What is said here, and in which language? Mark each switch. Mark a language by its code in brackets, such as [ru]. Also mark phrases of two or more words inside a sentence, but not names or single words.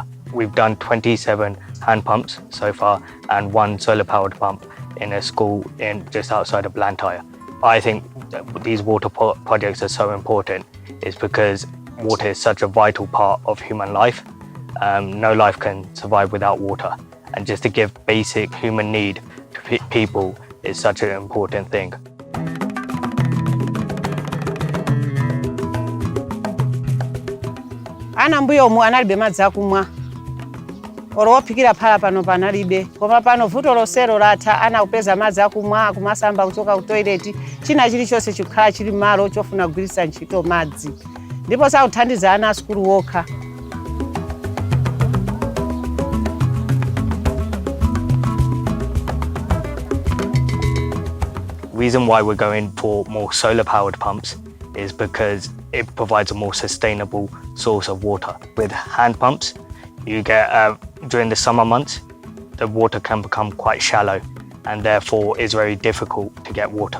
[en] We've done 27 hand pumps so far and 1 solar-powered pump in a school just outside of Blantyre. I think these water projects are so important is because water is such a vital part of human life. No life can survive without water. And just to give basic human need to people is such an important thing. [ny] Ana mbuyo omwe analibe madzi akumwa. Olo wophikira phala pano panalibe. Koma pano vuto losero latha ana kupeza madzi akumwa kumasamba kuchoka ku toilet. China chilichonse chikhala chili malo chofuna kugwiritsa ntchito madzi. Ndipo sakuthandiza ana asukulu wokha. [en] The reason why we're going for more solar-powered pumps is because it provides a more sustainable source of water. With hand pumps, you get, during the summer months, the water can become quite shallow and therefore is very difficult to get water.